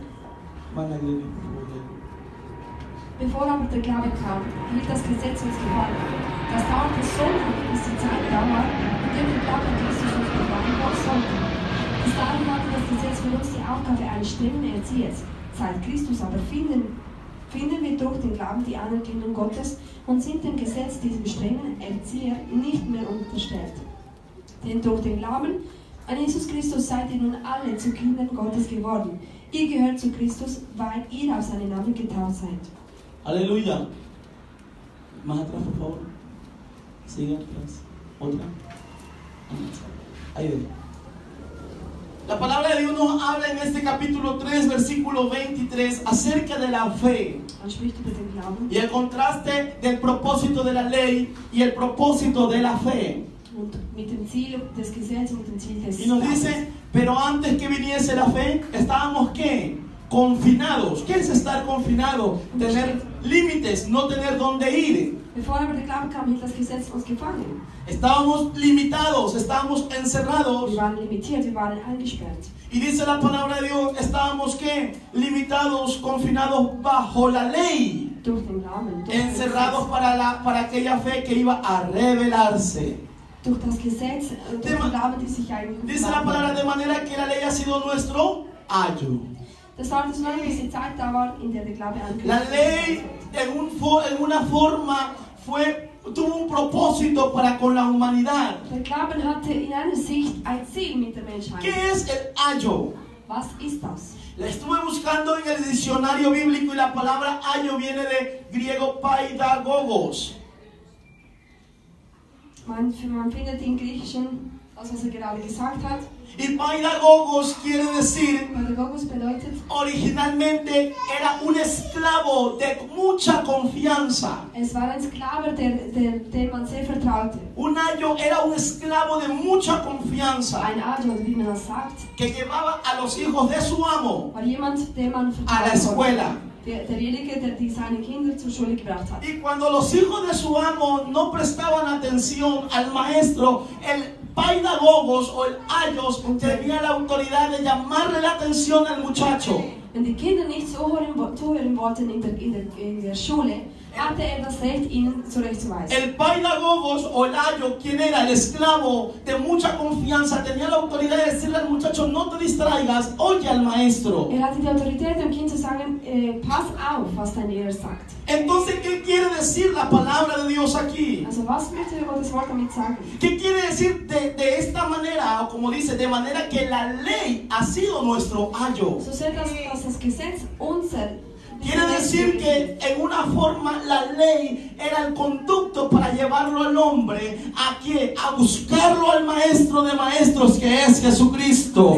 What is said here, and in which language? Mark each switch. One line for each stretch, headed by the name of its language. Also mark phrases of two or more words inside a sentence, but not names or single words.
Spanish: Van a leer, por favor.
German: Bevor aber der Glaube kam, hielt das Gesetz uns gefangen. Das dauerte so lange, bis die Zeit da war, in der der Glaube an Christus uns bewahren sollte. Bis dahin hatte das Gesetz für uns die Aufgabe eines strengen Erziehers. Seit Christus aber finden wir durch den Glauben die Anerkennung Gottes und sind dem Gesetz, diesem strengen Erzieher, nicht mehr unterstellt. Denn durch den Glauben an Jesus Christus seid ihr nun alle zu Kindern Gottes geworden. Ihr gehört zu Christus, weil ihr auf seinen Namen getauft seid.
Spanish: Aleluya. Más atrás, por favor. Sigue atrás. Otra. Ahí ven. La palabra de Dios nos habla en este capítulo 3, versículo 23, acerca de la fe
German: Man spricht über den Glauben
Spanish: y el contraste del propósito de la ley y el propósito de la fe.
German: und mit dem Ziel des Gesetzes und dem Ziel des
Spanish: Y nos dice, pero antes que viniese la fe, estábamos ¿qué? Confinados. ¿Qué es estar confinado? Tener límites, no tener dónde ir.
German: Bevor aber der Glaube kam, hielt das Gesetz uns gefangen.
Spanish: Estábamos limitados, estábamos encerrados.
German: Wir waren limitiert, wir waren eingesperrt.
Spanish: Y dice la palabra de Dios, estábamos ¿qué? Limitados, confinados bajo la ley.
German: Durch den Glauben,
Spanish: Encerrados para aquella fe que iba a revelarse.
German: durch das Gesetz, durch den Glauben, die sich eigentlich
Spanish: Dice la palabra de manera que la ley ha sido nuestro ayo.
German: Das dauerte so lange, bis die Zeit da war, in der der Glaube
Spanish: La
German: angekündigt
Spanish: ley
German: wird.
Spanish: en una forma fue tuvo un propósito para con la humanidad.
German: Der Glauben hatte in einer Sicht ein Ziel mit der Menschheit.
Spanish: ¿Qué es el ayo?
German: Was ist das?
Spanish: La estuve buscando en el diccionario bíblico y la palabra ayo viene de griego paidagogos.
German: Man findet im Griechischen das, was gerade gesagt hat.
Spanish: Y paidagogos quiere decir,
German: Pädagogos bedeutet,
Spanish: originalmente era un esclavo de mucha confianza.
German: es war ein Sklave, dem man sehr vertraute.
Spanish: Un ayo era un esclavo de mucha confianza
German: Ein Ajo, wie man das sagt,
Spanish: que llevaba a los hijos de su amo
German: war jemand, dem man
Spanish: a la
German: vertrauen konnte.
Spanish: escuela.
German: Derjenige, der die seine Kinder zur Schule gebracht hat.
Spanish: Y cuando los hijos de su amo no prestaban atención al maestro, el paidagogos o el ayos tenía la autoridad de llamarle la atención al muchacho.
German: Wenn die Kinder nicht zuhören wollten in der Schule, hatte das Recht, ihnen zurechtzuweisen.
Spanish: El paidagogos o el ayo, quien era el esclavo de mucha confianza, tenía la autoridad de decirle al muchacho, no te distraigas, oye al maestro.
German: Hatte die Autorität, dem Kind zu sagen, pass auf, was dein Lehrer sagt.
Spanish: Entonces, ¿qué quiere decir la palabra de Dios aquí?
German: Also was möchte Gottes Wort damit sagen?
Spanish: ¿Qué quiere decir de esta manera? O como dice, de manera que la ley ha sido nuestro ayo.
German: So sehr, dass das Gesetz unser
Spanish: Quiere decir que en una forma la ley era el conducto para llevarlo al hombre a que a buscarlo al maestro de maestros que es Jesucristo.